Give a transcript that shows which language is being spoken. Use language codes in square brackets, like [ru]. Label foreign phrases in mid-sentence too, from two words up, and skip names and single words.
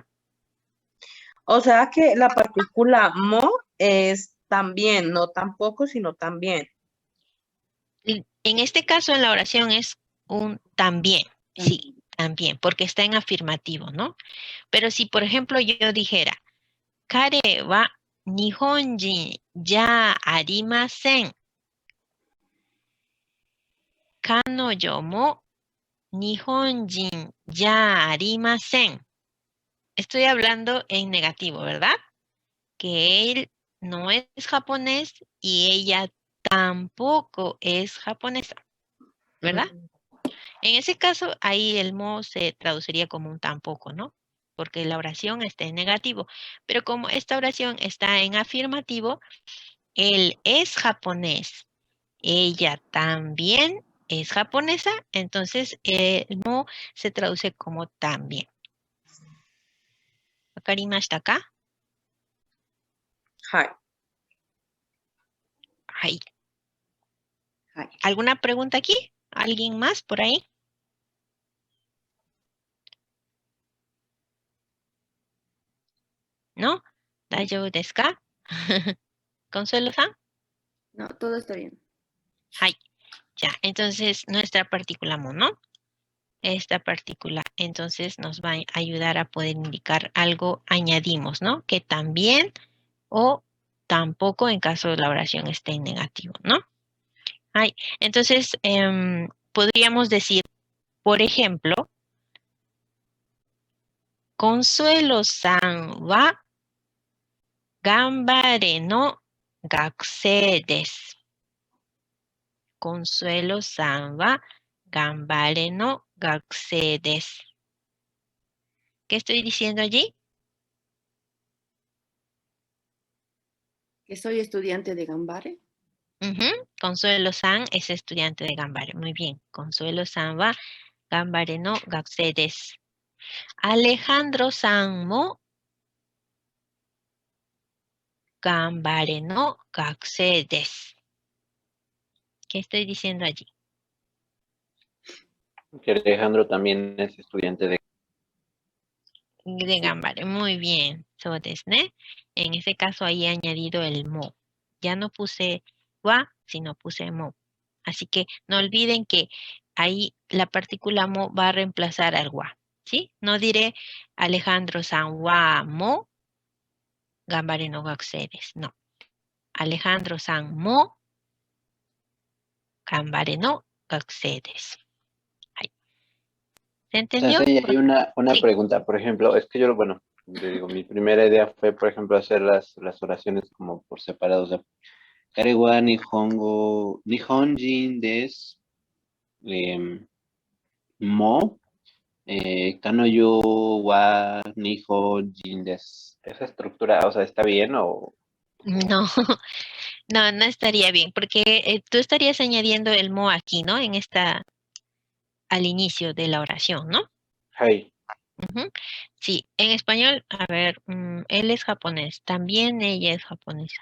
[es] O sea que la partícula mo es también, no tampoco, sino también. En este caso, en la oración es un también, sí, también, porque está en afirmativo, ¿no? Pero si, por ejemplo, yo dijera, [ja] 彼は日本人じゃありません. 彼女も日本人じゃありません. [es] Estoy hablando en negativo, ¿verdad? Que él no es japonés y ella tampoco es japonesa, ¿verdad? En ese caso, ahí el mo se traduciría como un tampoco, ¿no? Porque la oración está en negativo. Pero como esta oración está en afirmativo, él es japonés, ella también es japonesa, entonces el mo se traduce como también. [ja] わかりましたか? Hi. [es] Ahí. [ja] Hi. [es] ¿Alguna pregunta aquí? ¿Alguien más por ahí? ¿No? [ja] 大丈夫ですか? [es] ¿Consuelo-san? No, todo está bien. Ay, ya. Entonces, nuestra partícula mo, ¿no? Esta partícula, entonces nos va a ayudar a poder indicar algo, añadimos, ¿no? Que también o tampoco en caso de la oración esté en negativo, ¿no? Ay, entonces, podríamos decir, por ejemplo, [ja] コンスエロさんはガンバレの学生です. コンスエロさんはガンバレの学生です. [es] ¿Qué estoy diciendo allí? Que soy estudiante de Gambare. Consuelo-san es estudiante de Gambare. Muy bien. [ja] コンスエロさんはガンバレの学生です. アレハンドロさんもガンバレの学生です. [es] ¿Qué estoy diciendo allí? Que Alejandro también es estudiante de... De Gambare. Muy bien. [ja] そうですね. [es] En ese caso ahí he añadido el mo. Ya no puse wa, sino puse mo. Así que no olviden que ahí la partícula mo va a reemplazar al wa. ¿Sí? No diré [ja] アレハンドロさんはもガンバレの学生です. [es] No. [ja] アレハンドロさんもガンバレの学生です. [es] Ahí. ¿Se entendió? Sensei, hay una Sí. pregunta, por ejemplo, es que yo, bueno, le digo, mi primera idea fue, por ejemplo, hacer las oraciones como por separado, o sea, [ja] 彼は日本語、日本人です, も、彼女は日本人です. [es] ¿Esa estructura, o sea, está bien o...? No, no estaría bien, porque tú estarías añadiendo el mo aquí, ¿no? Al inicio de la oración, ¿no? Hey, Ujú. Sí, en español, a ver, él es japonés, también ella es japonesa.